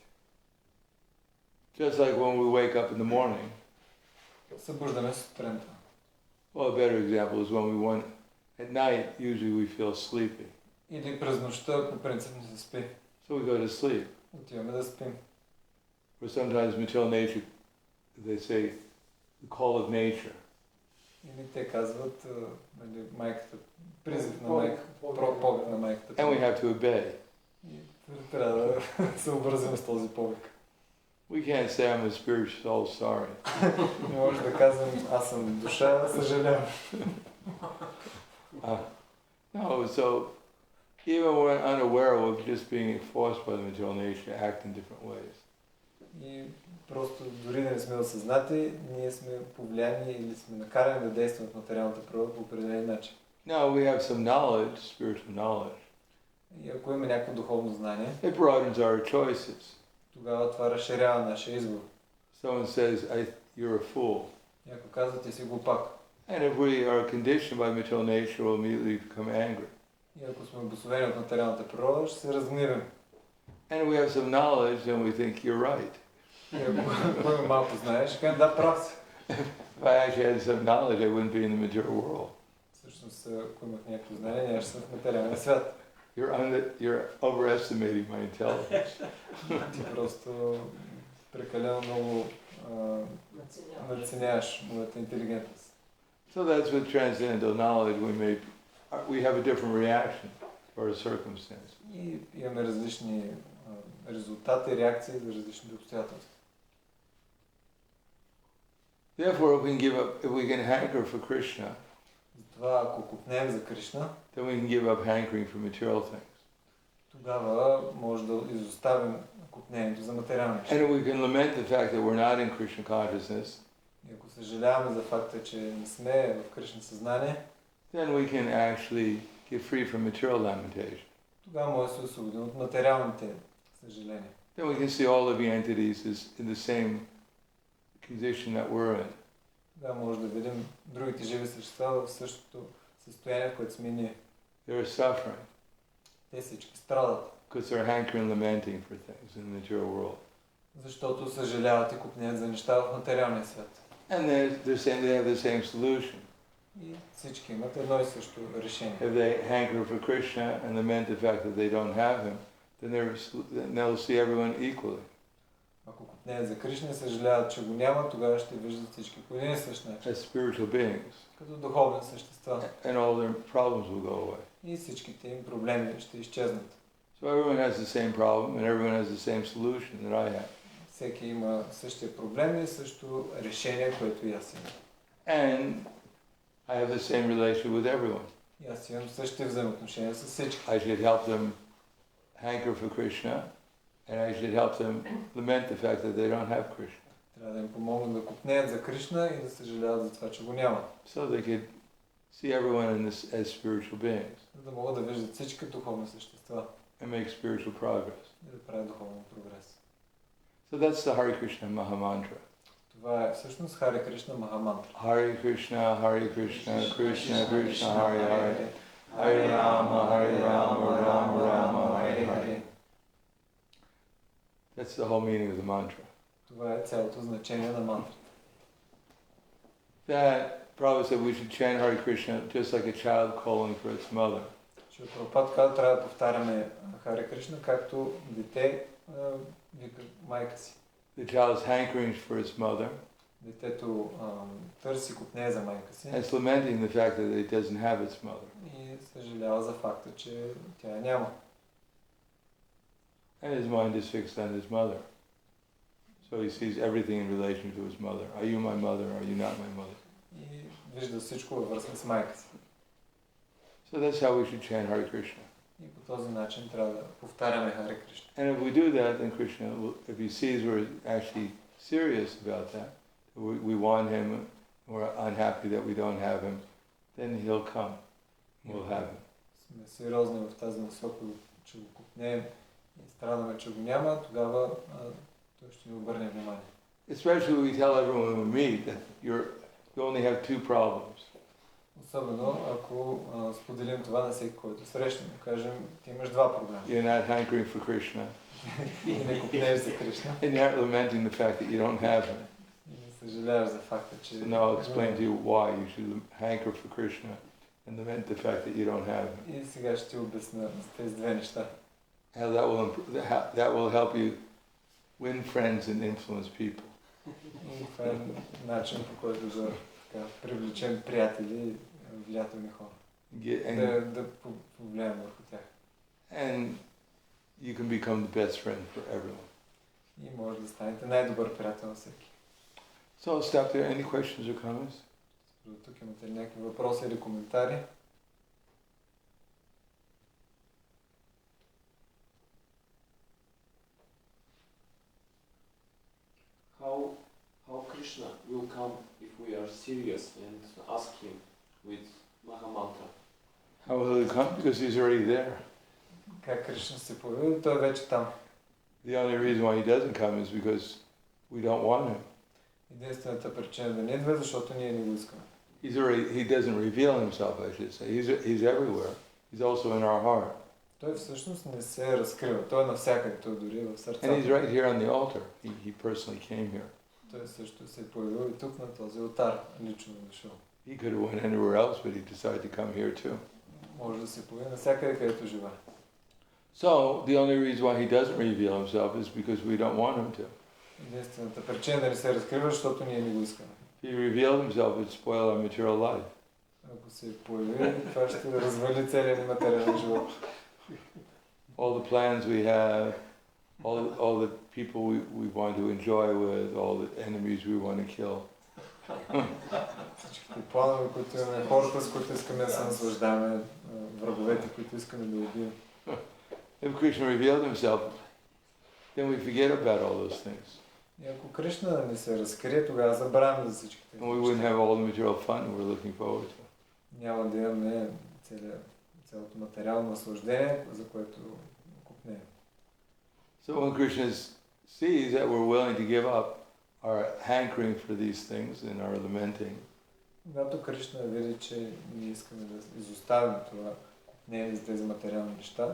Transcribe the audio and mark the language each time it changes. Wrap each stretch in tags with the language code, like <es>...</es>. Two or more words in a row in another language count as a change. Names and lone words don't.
<en>Just like when we wake up in the morning.</en> <bg>Събуждаме се сутринта.</bg> <en>Well, a better example is when we want, at night, usually we feel sleepy.</en> <bg>Или през нощта по принцип не се спи.</bg> <en>So we go to sleep.</en> <bg>Отиваме да спим.</bg> <en>Or sometimes material nature, they say, the call of nature.</en> <bg>Или те казват, майката, призив на майката, повик на майката.</bg> <en>And we have to obey.</en> <bg>И трябва да се обвързем с този повик.</bg> <en>We can't say I'm a spiritual soul, sorry.</en> <bg>Не може да казвам, аз съм душа, съжалявам.</bg> <en>No, so even when we're unaware of just being forced by the material nature to act in different ways.</en> <bg>И просто дори да не сме осъзнати, ние сме повлияни или сме накарани да действаме в материалната природа по определен начин.</bg> <en>Now we have some knowledge, spiritual knowledge.</en> <bg>И ако имаме някакво духовно знание,</bg> <en>It broadens our choices.</en> <bg>тогава това разширява нашия избор.</bg> <en>Someone says, you're a fool.</en> <bg>И ако казва, ти си глупак.</bg> <en>And if we are conditioned by material nature, we'll immediately become angry.</en> <bg>И ако сме обособени от материалната природа, ще се разгневим.</bg> <en>And if we have some knowledge, then we think you're right.</en> <bg>И ако имаме малко знаеш, ще кажем, да, прав си.</bg> <en>If I actually had some knowledge, I wouldn't be in the material world.</en> <bg>Всъщност, ако имах някакво знание, нямаше съм в материалния свят.</bg> <en>You're overestimating my intelligence.</en> <bg>Ти просто прекалено много надценяваш моята интелигентност.</bg> <en>So that's with transcendental knowledge, we have a different reaction for a circumstance.</en> <bg>И имаме различни резултати, реакции за различни обстоятелства.</bg> <en>Therefore, if we can hanker for Krishna,</en> <bg>Затова, ако купнем за Кришна,</bg> <en>then we can give up hankering for material things.</en> <bg>тогава може да изоставим купнението за материални неща.</bg> <en>And if we can lament the fact that we're not in Krishna consciousness,</en> <bg>И ако съжаляваме за факта, че не сме в Кришна съзнание,</bg> <en>then we can actually get free from material lamentation.</en> <bg>тогава може да се освободим от материалните съжаления.</bg> <en>Then we can see all living entities as in the same condition that we're in.</en> <bg>Тогава може да видим другите живи същества в същото състояние, в което сме ние.</bg> <en>They're suffering</en> <bg>Те всички страдат,</bg> <en>because they're hankering, lamenting for things in the material world.</en> <bg>защото съжаляват и купнеят за неща в материалния свят.</bg> <en>And they have the same solution.</en> <bg>И всички имат едно и също решение.</bg> <en>If they hanker for Krishna and lament the fact that they don't have him, then they'll see everyone equally.</en> <bg>Ако купнеят за Кришна и съжаляват, че го няма, тогава ще виждат всички по един и същ начин.</bg> <en>As spiritual beings.</en> <bg>Като духовни същества.</bg> <en>And all their problems will go away.</en> <bg>И всичките им проблеми ще изчезнат.</bg> <en>So everyone has the same problem and everyone has the same solution that I have.</en> <bg>Всеки има същия проблем и също решение, което и аз имам.</bg> <en>And I have the same relationship with everyone.</en> <bg>И аз имам същите взаимоотношения с всички.</bg> <en>I should help them hanker for Krishna and I should help them lament the fact that they don't have Krishna.</en> <bg>Трябва да им помогна да купнеят за Кришна и да съжаляват за това, че го няма.</bg> <en>So they could see everyone as spiritual beings</en> <bg>За да могат да виждат всички духовни същества</bg> <en>and make spiritual progress.</en> <bg>и да правят духовен прогрес.</bg> <en>So that's the Hare Krishna Maha Mantra.</en> <bg>Това е всъщност Харе Кришна Махамантра.</bg> <sa>Hare Krishna, Krishna Krishna, Hare Hare, Hare Rama, Rama Rama, Hare Hare.</sa> <en>That's the whole meaning of the mantra.</en> <bg>Това е цялото значение на мантрата.</bg> <en>That Prabhupada said we should chant Hare Krishna just like a child calling for its mother.</en> <bg>Защото Прабхупад каза, трябва да повтаряме Харе Кришна, както дете вика майка си.</bg> <en>The child's hankering for its mother.</en> <bg>Детето търси купне за майка си.</bg> <en>And it's lamenting the fact that it doesn't have its mother.</en> <bg>И съжалява за факта, че тя няма.</bg> <en>And his mind is fixed on his mother. So he sees everything in relation to his mother. Are you my mother? Are you not my mother?</en> <bg>И вижда всичко във връзка с майка си.</bg> <en>So that's how we should chant Hare Krishna.</en> <bg>И по този начин трябва да повтаряме Харе Кришна.</bg> <en>And if we do that, then Krishna, if he sees we're actually serious about that, we want him, we're unhappy that we don't have him, then he'll come. We'll have him.</en> <bg>Сме сериозни в тази насока, че го купнеем и страдаме, че го няма, тогава той ще ни обърне внимание.</bg> <en>Especially we tell everyone we meet that you only have two problems.</en> <bg>Особено ако споделим това на всеки, който срещнем. Кажем, ти имаш два проблема.</bg> <en>You're not hankering for Krishna.</en> <bg>И не купнеш за Кришна.</bg> <en>And you're not lamenting the fact that you don't have him.</en> <bg>И не съжаляваш за факта, че...</bg> <en>So now I'll explain to you why you should hanker for Krishna and lament the fact that you don't have him.</en> <bg>И сега ще ти обясня за тези две неща.</bg> <en>How that will help you win friends and influence people.</en> <bg>И това е начин, по който да привлечем приятели и влиятелни хора. Да повлияем върху тях.</bg> <en>And you can become the best friend for everyone.</en> <bg>И може да станете най-добър приятел на всеки.</bg> <en>So I'll stop there. Any questions or comments?</en> <bg>До тук имате ли някакви въпроси или коментари?</bg> <en>How Krishna will come if we are serious and ask him with Mahamantra? How will he come? Because he's already there.</en> <bg>Как Кришна се появи? Той е вече там.</bg> <en>The only reason why he doesn't come is because we don't want him.</en> <bg>Единствената причина да не идва, защото ние не го искаме.</bg> <en>He doesn't reveal himself, I should say. He's everywhere. He's also in our heart.</en> <bg>Той всъщност не се разкрива. Той е навсякъде, той дори в сърцата.</bg> <en>And he's right here on the altar. He personally came here.</en> <bg>Той също се е появил и тук на този алтар, лично е дошъл.</bg> <en>He could have went anywhere else, but he decided to come here too.</en> <bg>Може да се появи навсякъде, където живее.</bg> <en>So the only reason why he doesn't reveal himself is because we don't want him to.</en> <bg>Единствената причина да не се разкрива, защото ние не го искаме.</bg> <en>If he revealed himself, it would spoil our material life.</en> <bg>Ако се появи, това ще развали целият ни материален живот.</bg> <en>All the plans we have, all the people we want to enjoy with, all the enemies we want to kill.</en> <bg>Всичките планове, които имаме, хората, с които искаме да се наслаждаваме, враговете, които искаме да убием.</bg> <en>If Krishna revealed himself, then we forget about all those things.</en> <bg>И ако Кришна не се разкрие, тогава забравяме за всичките.</bg> <en>And we wouldn't have all the material fun we're looking forward to.</en> <bg>Няма да имаме цялото материално наслаждение, за което купнем.</bg> <en>So when Krishna sees that we're willing to give up our hankering for these things and our lamenting,</en> <bg>Когато Кришна види, че ние искаме да изоставим това купнение за тези материални неща,</bg>